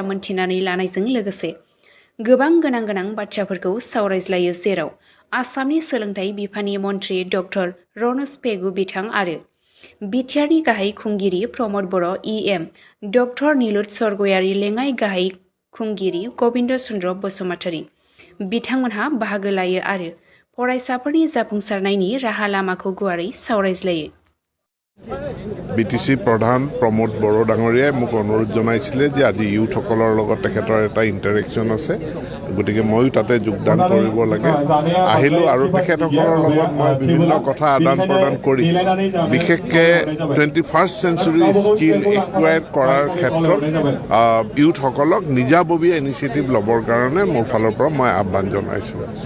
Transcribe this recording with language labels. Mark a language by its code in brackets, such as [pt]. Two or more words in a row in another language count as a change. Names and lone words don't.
[brx] मोनथिनानै लानायजों लोगोसे गोबां गोनां बाथ्राफोरखौ सावरायज्लायो, जेराव आसामनि सोलोंथाइ बिफाननि मन्थ्रि डक्टर रनज पेगु बिथां आरो बिटिआरनि गाहाय खुंगिरि प्रमद बर' इएम, डक्टर निलुत सरगयारि लेङाइ गाहाय खुंगिरि गबिन्द चन्द्र बसुमतारी बिथांमोनहा बाहागो लायो आरो फरायसाफोरनि जाफुंसारनायनि राहा लामाखौ गुवारै सावरायज्लायो। [as] বিটিচি প্ৰধান প্ৰমোদ বড়ো ডাঙৰীয়াই মোক অনুৰোধ জনাইছিলে যে আজি ইউথসকলৰ লগত তেখেতৰ এটা ইণ্টাৰেকশ্যন আছে, গতিকে ময়ো তাতে যোগদান কৰিব লাগে। আহিলোঁ আৰু তেখেতসকলৰ লগত মই বিভিন্ন কথা আদান প্ৰদান কৰি বিশেষকৈ [en] 21st century skill acquire [as] কৰাৰ ক্ষেত্ৰত ইউথসকলক নিজাববীয়া ইনিচিয়েটিভ ল'বৰ কাৰণে মোৰ ফালৰ পৰা মই আহ্বান জনাইছোঁ।